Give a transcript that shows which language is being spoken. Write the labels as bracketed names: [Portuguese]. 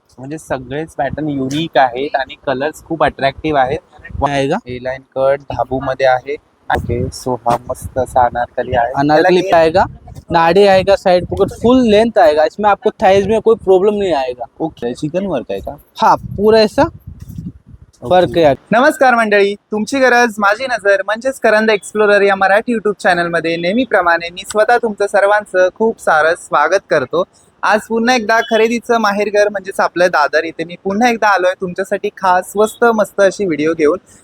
[Marathi] म्हणजे सगळेच pattern unique आहेत आणि कलर्स खूप अट्रॅक्टिव्ह आहेत. [Hindi] आएगा [Marathi] ए लाईन कट धाबू मध्ये आहे. ओके, सो हा मस्त असा अनारकली आहे. [Hindi] अनारकली आएगा, नाड़ी आएगा, साइड पॉकेट फुल लेंथ आएगा। इसमें आपको थाइज में कोई प्रॉब्लम नहीं आएगा। [Marathi] ओके, चिकन वर्क आहे का? [Hindi] हाँ, पूरा ऐसा फर्क है। [Marathi] नमस्कार मंडळी, तुमची गरज माझी नजर म्हणजेच करंद एक्सप्लोरर या मराठी युट्यूब चॅनलमध्ये नेहमीप्रमाणे मी स्वतः तुमचं सर्वांचं खूप सारं स्वागत करतो. आज पुन्हा एकदा खरेदीचं माहेरघर म्हणजेच आपलं दादर इथे मी पुन्हा एकदा आलोय तुमच्यासाठी खास स्वस्त मस्त अशी व्हिडिओ घेऊन.